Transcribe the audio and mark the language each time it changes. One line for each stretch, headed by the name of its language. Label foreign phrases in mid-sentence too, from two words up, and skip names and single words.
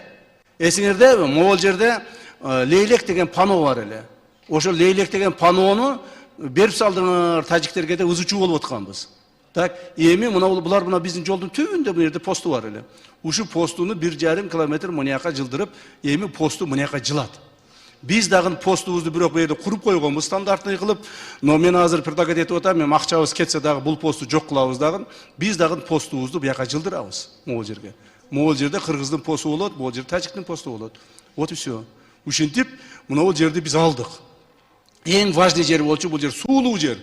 Kyrgyz: Эсиңерде могул жерде Лейлек деген пано бар эле. Ошол Лейлек деген панону берип салдыңар тажиктерге де ызычуу болуп атканбыз. Так, эми булар мына биздин жолдун түбүндө бу жерде посту бар эле. Ушу постуну 1,5 километр мынаяка жылдырып, эми посту мынаяка жылат. Биз дагы постубузду бирок бу жерде куруп койгонбуз стандарттын кылып, но мен азыр предлагать этип атам, мен акчабыз кетсе дагы бул посту жок кылабыз дагы. Биз дагы постубузду буяка жылдырабыз могул жерге. Могул жерде кыргыздын посту болот, могул жерде тажиктин посту болот.
Russian: Вот и все.
Kyrgyz: Ушинтип, могул жерди биз алдык. Эң важный жер болчу бул жер суулуу жер.